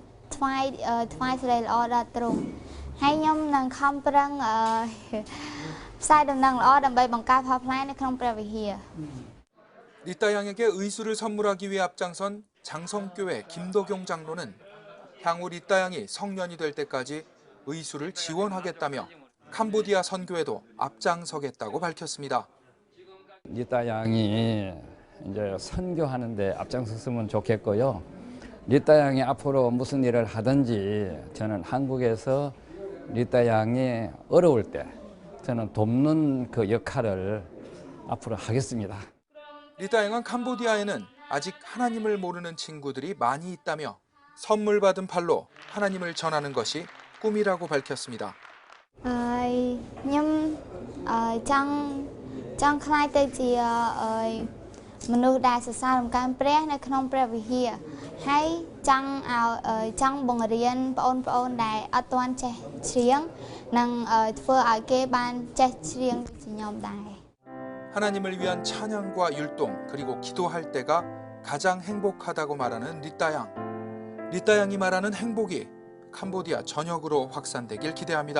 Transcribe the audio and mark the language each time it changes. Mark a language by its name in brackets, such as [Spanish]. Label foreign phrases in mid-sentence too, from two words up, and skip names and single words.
[Khmer] ថ្វាយស្រីល្អដល់ទ្រង់ហើយខ្ញុំនឹងខំប្រឹងផ្សាយដំណឹងល្អដើម្បីបង្កើតផលផ្លែនៅក្នុងព្រះវិហារ [Korean] 리따 양에게 의수를 선물하기 위해 앞장선 장성교회 김도경 장로는 향후 리따 양이 성년이 될 때까지 의수를 지원하겠다며 캄보디아 선교에도 앞장서겠다고 밝혔습니다. 리따 양이 이제 선교하는데 앞장섰으면 좋겠고요. 리따 양이 앞으로 무슨 일을 하든지 저는 한국에서 리따 양이 어려울 때 저는 돕는 그 역할을 앞으로 하겠습니다. 리따 양은 캄보디아에는 아직 하나님을 모르는 친구들이 많이 있다며 선물 받은 팔로 하나님을 전하는 것이 꿈이라고 밝혔습니다. [Khmer] ខ្ញុំចង់ខ្លាយទៅជាមនុស្សដែលសរសើររំកើនព្រះនៅក្នុងព្រះវិហារហើយចង់បង្រៀនបងប្អូនដែលអត់ទាន់ចេះច្រៀងនិងធ្វើឲ្យគេបានចេះច្រៀងដូចខ្ញុំដែរ [Korean] 하나님을 위한 찬양과 율동 그리고 기도할 때가 가장 행복하다고 말하는 리따 양. 리따 양이 말하는 행복이 캄보디아 전역으로 확산되길 기대합니다.